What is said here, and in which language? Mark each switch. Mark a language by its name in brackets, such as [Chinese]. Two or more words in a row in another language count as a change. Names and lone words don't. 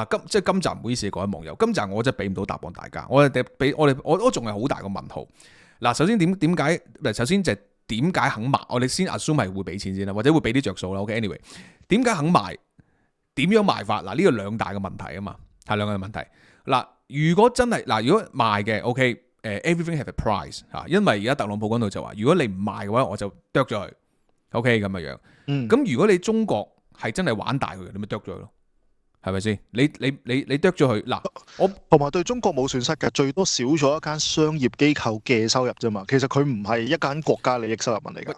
[Cantonese] 嗱，今集唔好意思，各位網友，今集我真係俾唔到答案大家。我仲係好大個問號。嗱，首先點解？首先就係點解肯賣？我哋先 assume 係會俾錢先啦，或者會俾啲着數啦。 [English] OK，anyway， [Cantonese] 點解肯賣？點樣賣法？嗱，呢個兩大嘅問題啊嘛，係兩個問題。嗱，如果真係嗱，如果賣嘅 [English] OK，everything have a price [Cantonese] 嚇，因為而家特朗普嗰度就話，如果你唔賣嘅話，我就剁咗佢。OK 咁嘅樣。咁如果你中國係真係玩大佢，你咪剁咗佢咯。係咪先？你剁咗佢嗱，我同埋對中國冇損失嘅，最多少咗一間商業機構嘅收入啫嘛。其實佢唔係一間國家利益收入問題㗎，